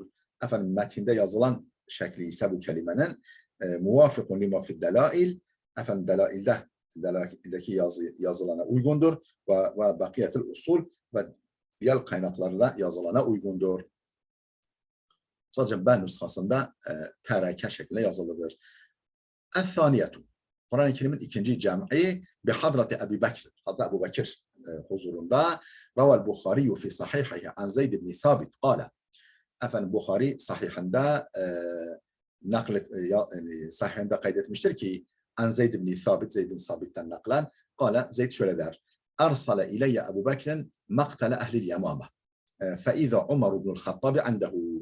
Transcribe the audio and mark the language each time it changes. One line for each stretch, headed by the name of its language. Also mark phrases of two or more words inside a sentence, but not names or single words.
Turkish: Efendim metinde yazılan şekli ise bu kelimenin
Arabic: موافق لما في الدلائل,
Turkish: efendim delaildeki yazılana uygundur
Arabic: وبقية الأصول
Turkish: ve diğer kaynaklarda yazılana uygundur. Sadece B nüshasında tereke şeklinde yazılıdır. El-Thaniyetu, Kur'an-ı Kerim'in ikinci cem'i bi Hazreti Ebu Bekir, Hazreti Ebu Bekir huzurunda.
Arabic: روى البخاري في صحيحه عن زيد بن ثابت قال.
Turkish: Efendim Bukhari sahihinde sahihinde kaydetmiştir ki
Arabic: عن زيد بن ثابت,
Turkish: Zeyd ibn Thabit'ten naklen kâle, Zeyd şöyle der:
Arabic: أرسل إلي أبو بكر مقتل أهل اليمامة فإذا عمر بن الخطاب عنده.